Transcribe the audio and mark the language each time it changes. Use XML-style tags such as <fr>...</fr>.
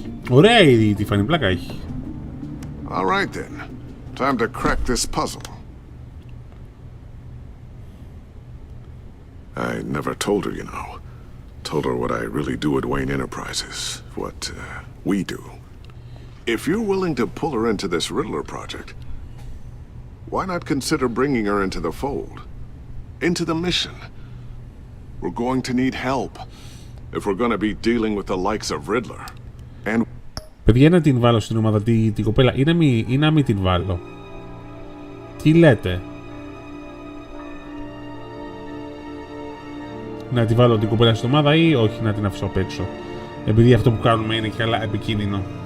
<el>Ωραία η Tiffany, πλάκα έχει.</el> <en>All right then. Time to crack this puzzle. I never told her, you know. Told her what I really do at Wayne Enterprises. What we do. If you're willing to pull her into this Riddler project, why not consider bringing her into the fold? Into the mission? We're going to need help if we're going to be dealing with the likes of Riddler. And</en> <el>παιδιά, να την βάλω στην ομάδα την κοπέλα ή να μην την βάλω? Τι λέτε? Να τη βάλω την κοπέλα στην ομάδα ή όχι να την αφήσω απ' έξω? Επειδή αυτό που κάνουμε είναι και καλά επικίνδυνο.</el>